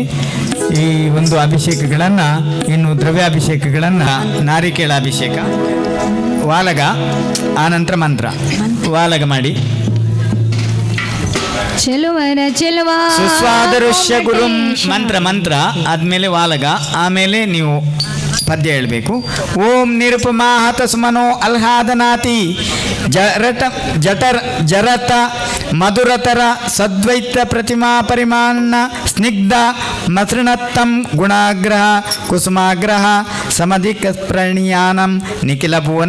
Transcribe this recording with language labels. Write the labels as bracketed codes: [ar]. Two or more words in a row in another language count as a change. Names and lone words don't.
[kn] ಈ ಒಂದು ಅಭಿಷೇಕಗಳನ್ನು, ಇನ್ನು ದ್ರವ್ಯಾಭಿಷೇಕಗಳನ್ನು, ನಾರಿಕೇಳ ಅಭಿಷೇಕ, ವಾಲಗ, ಆನಂತರ ಮಂತ್ರ. ವಾಲಗ ಮಾಡಿ. ಚೆಲುವರ ಚೆಲುವ ಸುಸ್ವಾದರುಷ್ಯ ಗುರುಂ ಮಂತ್ರ ಆದಮೇಲೆ ವಾಲಗ, ಆಮೇಲೆ ನೀವು ಪದ್ಯ ಹೇಳಬೇಕು. [sa] ಓಂ ನಿರುಪಮಾ ಹತ ಸುಮನೋ ಅಲ್ಹಾದನಾತಿ ಜರತ ಮಧುರತರ ಸದ್ವೈತ ಪ್ರತಿಮಾ ಪರಿಮಾಣ ಸ್ನಿಗ್ಧ ಮಸೃಣತ್ತಂ ಗುಣಾಗ್ರಹ ಕುಸುಮಾಗ್ರಹ ಸಮಧಿಕ ಪ್ರಣೀಯಾನಂ ನಿಖಿಲ ಭುವನ